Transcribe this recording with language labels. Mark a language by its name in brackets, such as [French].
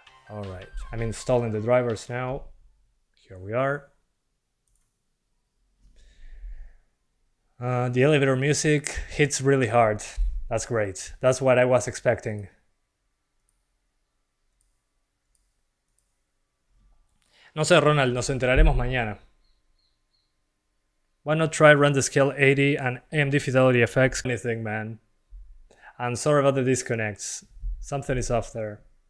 [English] Alright, I'm installing the drivers now. Here we are. The elevator music hits really hard. That's great. That's what I was expecting. [Spanish] No sé, Ronald, nos enteraremos mañana. [English] Why not try run the scale 80 and AMD Fidelity FX? Anything, man. I'm sorry about the disconnects. Something is off there.